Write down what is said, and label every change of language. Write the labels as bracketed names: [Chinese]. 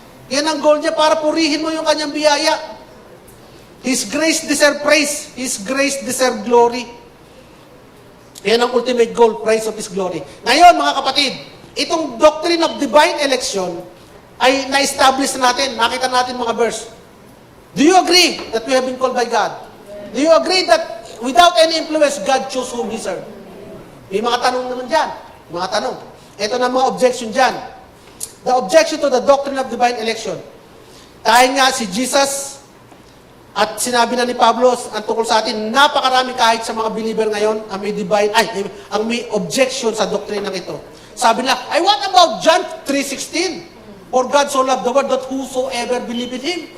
[Filipino] Yan ang goal niya, para purihin mo yung kanyang biyaya. [English] His grace deserve praise. His grace deserve glory. [Filipino] Yan ang ultimate goal, [English] praise of His glory. [Filipino] Ngayon, mga kapatid, itong [English] doctrine of divine election [Filipino] ay na-establish natin. Nakita natin mga verse. [English] Do you agree that we have been called by God? Do you agree that without any influence, God chose whom He served? [Filipino] May mga tanong naman dyan. Mga tanong. Ito na mga objection dyan. [English] The objection to the doctrine of divine election. [Filipino] Dahil nga si Jesus at sinabi na ni Pablo ang tungkol sa atin, napakarami kahit sa mga believer ngayon ang may objection sa doktrina ng ito. Sabi nila, [English] what about John 3:16? For God so loved the world that whosoever believe in Him